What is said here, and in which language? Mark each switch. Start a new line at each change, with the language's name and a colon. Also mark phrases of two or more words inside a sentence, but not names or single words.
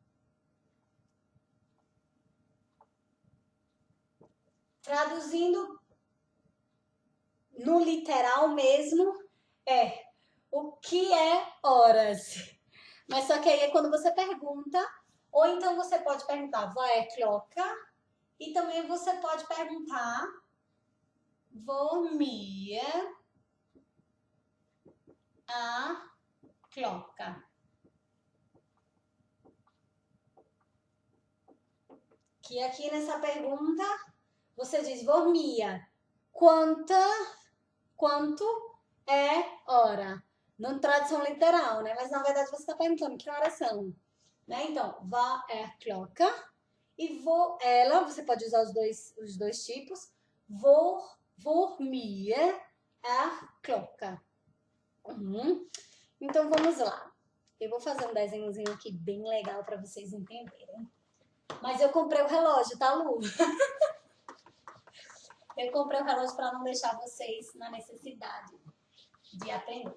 Portuguese: Traduzindo no literal mesmo, o que é horas? Mas só que aí é quando você pergunta, ou então você pode perguntar,
Swedish: vad är klockan?
Portuguese: E também você pode perguntar,
Norwegian: hvor mye
Swedish: är klockan?
Portuguese: Que aqui nessa pergunta, você diz,
Norwegian: hvor mye,
Portuguese: quanto é hora? Não tradução literal, né? Mas na verdade você está perguntando que horas são. Né? Então,
Swedish: vad är klockan?
Portuguese: E ela, você pode usar os dois tipos.
Norwegian: Hvor mye
Swedish: är klockan?
Portuguese: Então, vamos lá. Eu vou fazer um desenhozinho aqui bem legal para vocês entenderem. Mas eu comprei o relógio, tá, Lu? Eu comprei o relógio para não deixar vocês na necessidade de aprender.